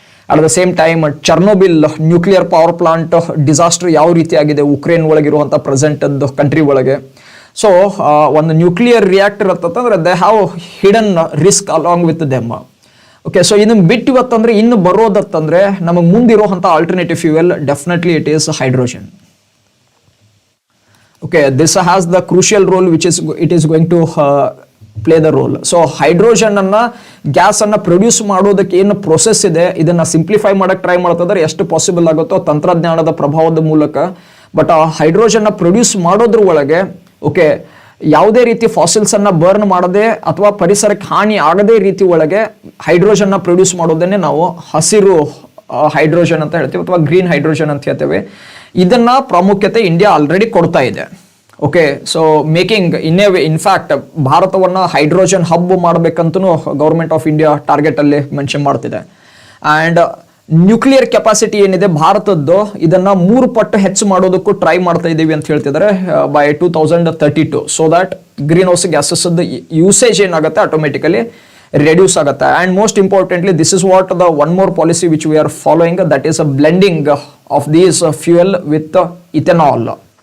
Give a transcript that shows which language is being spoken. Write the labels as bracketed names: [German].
[English] at the same time [Kannada] ಚರ್ನೋಬಿಲ್ nuclear power plant disaster ಯಾವ ರೀತಿ ಆಗಿದೆ ಉಕ್ರೇನ್ ಒಳಗಿರುವಂಥ ಪ್ರೆಸೆಂಟ್ ಕಂಟ್ರಿ ಒಳಗೆ. [English] So ಒಂದು nuclear reactor ಅಂತಂದ್ರೆ they have hidden risk along with them. [Kannada] Okay, so ಇದನ್ನು ಬಿಟ್ಟು ಇವತ್ತಂದ್ರೆ ಇನ್ನು ಬರೋದತ್ತಂದ್ರೆ ನಮಗೆ ಮುಂದಿರುವಂಥ alternative fuel [English] Definitely it is hydrogen. Okay, this has the crucial role which is it is going to play the role. [Kannada] So hydrogen ಅನ್ನ gas ಅನ್ನ produce ಮಾಡೋದಕ್ಕೆ ಏನು process ಇದೆ ಇದನ್ನ ಸಿಂಪ್ಲಿಫೈ ಮಾಡಕ್ಕೆ ಟ್ರೈ ಮಾಡ್ತಿದ್ದಾರೆ ಎಷ್ಟು ಪಾಸಿಬಲ್ ಆಗುತ್ತೋ ತಂತ್ರಜ್ಞಾನದ ಪ್ರಭಾವದ ಮೂಲಕ. ಬಟ್ ಆ ಹೈಡ್ರೋಜನ್ ನ ಪ್ರೊಡ್ಯೂಸ್ ಮಾಡೋದ್ರ ಒಳಗೆ ಓಕೆ ಯಾವುದೇ ರೀತಿ ಫಾಸಿಲ್ಸ್ ಅನ್ನ ಬರ್ನ್ ಮಾಡದೆ ಅಥವಾ ಪರಿಸರಕ್ಕೆ ಹಾನಿ ಆಗದೇ ರೀತಿ ಒಳಗೆ ಹೈಡ್ರೋಜನ್ ನ ಪ್ರೊಡ್ಯೂಸ್ ಮಾಡೋದನ್ನೇ ನಾವು ಹಸಿರು ಹೈಡ್ರೋಜನ್ ಅಂತ ಹೇಳ್ತೀವಿ ಅಥವಾ ಗ್ರೀನ್ ಹೈಡ್ರೋಜನ್ ಅಂತ ಹೇಳ್ತೇವೆ. ಇದನ್ನ ಪ್ರಾಮುಖ್ಯತೆ ಇಂಡಿಯಾ ಆಲ್ರೆಡಿ ಕೊಡ್ತಾ ಇದೆ. ಓಕೆ, ಸೊ ಮೇಕಿಂಗ್ ಇನ್ಫ್ಯಾಕ್ಟ್ ಭಾರತವನ್ನ hydrogen hub ಮಾಡಬೇಕಂತೂ government of India target ಅಲ್ಲಿ ಮೆನ್ಷನ್ ಮಾಡ್ತಿದೆ. ಅಂಡ್ ನ್ಯೂಕ್ಲಿಯರ್ ಕೆಪಾಸಿಟಿ ಏನಿದೆ ಭಾರತದ್ದು ಇದನ್ನ 3 ಪಟ್ಟು ಹೆಚ್ಚು ಮಾಡೋದಕ್ಕೂ ಟ್ರೈ ಮಾಡ್ತಾ ಇದ್ದೀವಿ ಅಂತ ಹೇಳ್ತಿದ್ದಾರೆ by 2032. So that green house gases usage ಏನಾಗುತ್ತೆ automatically reduce agata. [English] And most importantly, this is what the one more policy which we are following, that is a blending of these fuel with ethanol.